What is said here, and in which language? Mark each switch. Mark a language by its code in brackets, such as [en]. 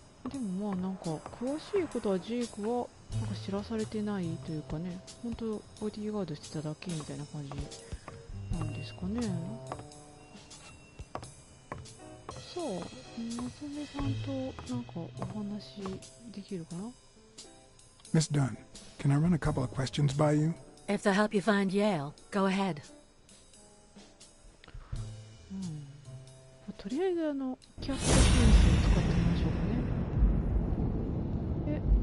[ja] でもまあなんか詳しいことはジェイクはなんか知らされてないというかね、本当ボディーガードしてただけみたいな感じなんですかね。さあ、娘さんとなんかお話できるかな？ [en] Miss Dunn, can I run a couple of questions by you? If they'll help you find Yale, go ahead. [ja] とりあえずキャットセンスを使ってみましょうかね。